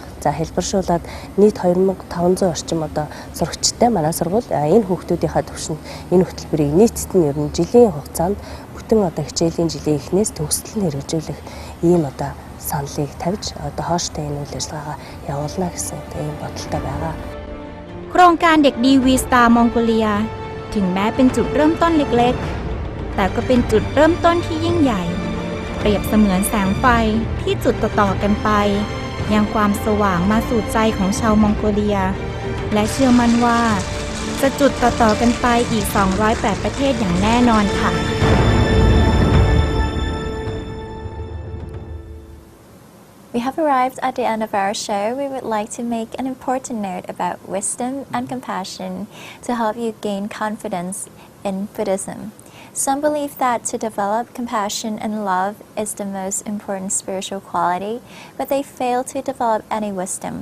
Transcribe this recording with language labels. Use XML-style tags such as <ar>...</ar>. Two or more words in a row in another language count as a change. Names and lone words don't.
<mn>За хэлбэршүүлээд нийт 2500 орчим одоо сурагчтай манай сургууль энэ хүүхдүүдийнхаа төвшөнд энэ хөтөлбөрийг нийтд нь ер нь жилийн хугацаанд бүтэн одоо хичээлийн жилийн эхнээс төгсөл нь хэрэгжүүлэх ийм одоо саналыг тавьж одоо хооштой энэ үйл ажиллагаагаа явуулна гэсэн ийм бодолтой байгаа.</mn> <th>โครงการเด็กดี V-Star Mongolia ถึงแม้เป็นจุดเริ่มต้นเล็กๆแต่ก็เป็นจุดเริ่มต้นที่ยิ่งใหญ่เปรียบเสมือนแสงไฟที่จุดต่อๆกันไปยังความสว่างมาสู่ใจของชาวมองโกเลียและเชื่อมั่นว่าจะจุดต่อๆกันไปอีก208ประเทศอย่างแน่นอนค่ะ</th> <en>We have arrived at the end of our show. We would like to make an important note about wisdom and compassion to help you gain confidence in Buddhism. Some believe that to develop compassion and love is the most important spiritual quality, but they fail to develop any wisdom.</en>